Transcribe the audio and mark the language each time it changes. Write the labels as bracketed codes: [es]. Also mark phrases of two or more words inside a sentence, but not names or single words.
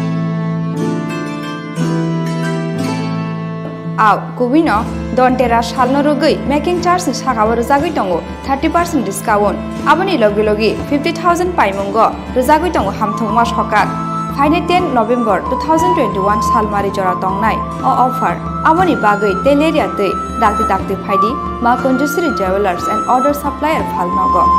[trk] आव गुबिनो दन्तेरा सालनो रगै [en] making charge [trk] नि सागाव रुजागै दङ 30% डिस्काउन्ट आबनि लगे लगे 50,000 पाइमुंग रुजागै दङ हामथंमा सकाक फाइने 10 नभेम्बर 2021 सालमारि जरा तंनाय ऑफर आबनि बागै तेलेरिया दै दाक्ति दाक्ति फाइदि मा कुंजश्री जूवेलर्स एंड ऑर्डर सप्लायर फालनग